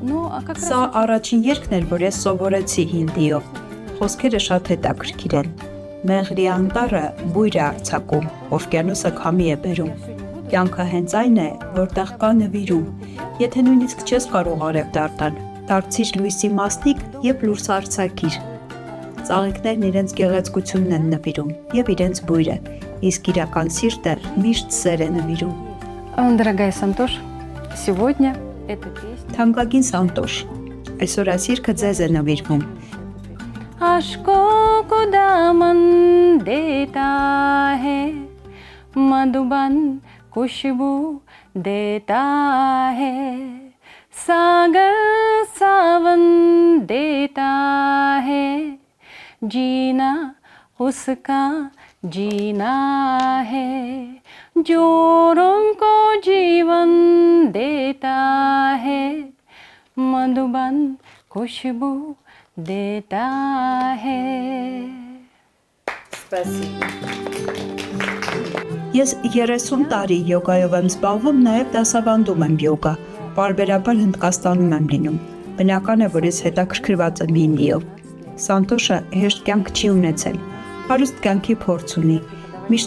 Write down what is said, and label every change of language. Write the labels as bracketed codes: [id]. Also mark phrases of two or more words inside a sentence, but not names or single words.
[hy] Սա առաջին երկն էր, որ ես սովորեցի հինդիով։ Խոսքերը շատ հետաքրքիր են։ Մեղրի անտառը բույր է արձակում, օվկիանոսը քամի է բերում։ Կյանքը հենց այն է, որտեղ կա նվիրում։ Եթե նույնիսկ չես կարող արև դառնալ, դարձիր լույսի մասնիկ եւ լույս արձակիր։ Ծաղիկներն իրենց գեղեցկությունն են նվիրում եւ իրենց բույրը, իսկ իրական սիրտը միշտ սեր է նվիրում։ [ru] Дорогая Сантош, сегодня эта песня [hy] Թանկագին Սանտոշ, այսօր այս երգը ձեզ է նվիրվում։ [hi] आशकों को दामन देता है मधुबन खुशबू देता है सागर सावन देता है जीना उसका जीना है जोरों को जीवन देता है मधुबन खुशबू देता है। [hy] Ես 30 տարի յոգայով եմ զբաղվում, նաև դասավանդում եմ յոգա, պարբերաբար Հնդկաստանում եմ լինում, բնական է, որ ես հետաքրքրված եմ հինդիով։ Սանտոշը հեշտ կյանք չի ունեցել, հարուստ կյանքի փորձ ունի, Միշտ